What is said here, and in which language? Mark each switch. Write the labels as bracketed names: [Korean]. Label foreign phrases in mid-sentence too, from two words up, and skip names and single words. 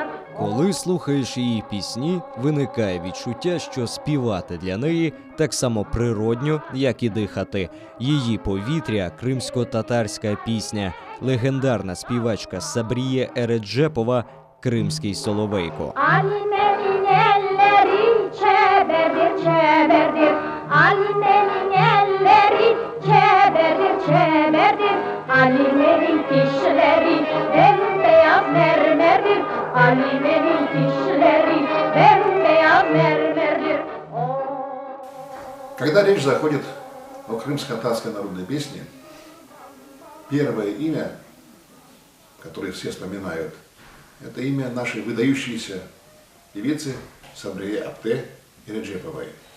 [Ukrainian] Коли слухаєш її пісні, виникає відчуття, що співати для неї так само природньо, як і дихати. Її повітря – кримсько-татарська пісня, легендарна співачка Сабріє Ереджепова «Кримський соловейко». [Crimean Tatar] Alime'nin elleri çeberdir, Alime'nin elleri çeberdir, Alime'nin dişleri bembeyaz mermerdir, Alime'nin dişleri bembeyaz mermerdir. [Russian] Когда речь заходит о крымско-татарской народной песне, первое имя, которое все вспоминают, это имя нашей выдающейся певицы Сабрие Апте Ереджеповой.